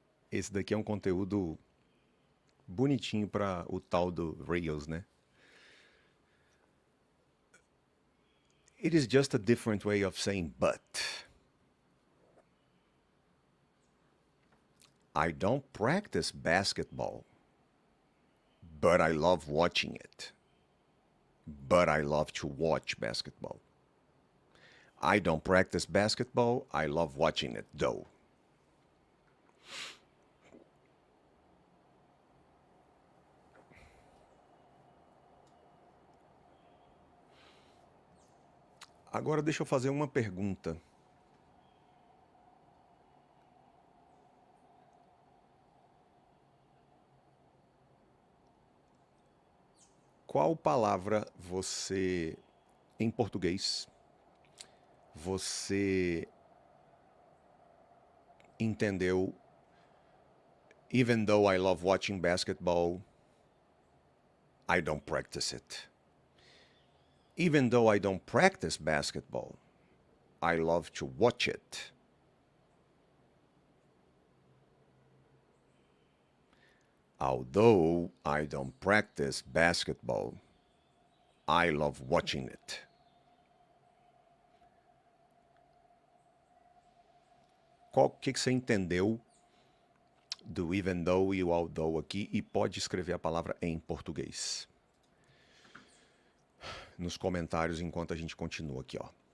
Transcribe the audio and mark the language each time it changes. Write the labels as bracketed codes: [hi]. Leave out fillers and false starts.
[pt] Esse daqui é um conteúdo bonitinho para o tal do Reels, né? [en] It is just a different way of saying but. I don't practice basketball, but I love watching it. But I love to watch basketball. I don't practice basketball. I love watching it, though. [pt] Agora deixa eu fazer uma pergunta. Qual palavra você, em português, você entendeu? [en] Even though I love watching basketball, I don't practice it. Even though I don't practice basketball, I love to watch it. Although I don't practice basketball, I love watching it. [pt] O que você entendeu do even though e o although aqui? E pode escrever a palavra em português nos comentários enquanto a gente continua aqui, ó.